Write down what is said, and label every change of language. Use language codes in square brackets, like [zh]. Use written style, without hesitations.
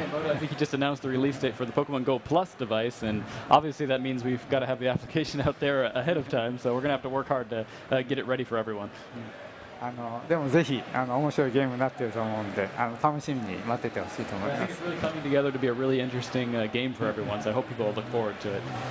[en] I think he just announced the release date for the Pokemon Go Plus device, and obviously that means we've got to have the application out there ahead of time, so we're going to have to work hard to get it ready for everyone. [ja] でもぜひ面白いゲームになっていると思うので楽しみに待っててほしいと思います。 [en] It's really coming together to be a really interesting game for everyone, so I hope people will look forward to it.